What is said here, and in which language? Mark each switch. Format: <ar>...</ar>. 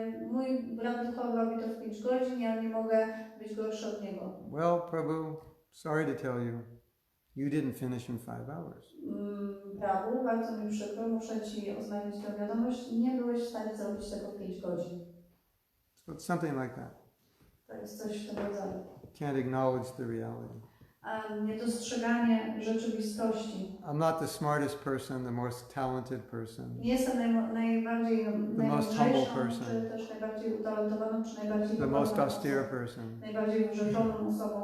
<pl>Mój brat duchowy robi to w 5 godzin, ja nie mogę być gorszy od niego.</pl> <en>Well, Prabhu, sorry to tell you, you didn't finish in 5 hours.</en> <pl>Prabhu, bardzo mi przykro, muszę ci oznajmić tę wiadomość, nie byłeś w stanie zrobić tego w 5 godzin.</pl> <en>So it's something like that.</en> <pl>To jest coś w tym rodzaju.</pl> <en>Can't acknowledge the reality.</en> <pl>Niedostrzeganie rzeczywistości.</pl> <en>I'm not the smartest person, the most talented person.</en> <pl>Nie jestem najmądrzejszą, czy też najbardziej utalentowaną, czy najbardziej</pl> <en>the most austere person.</en> <pl>Najbardziej wyrzeczoną osobą.</pl>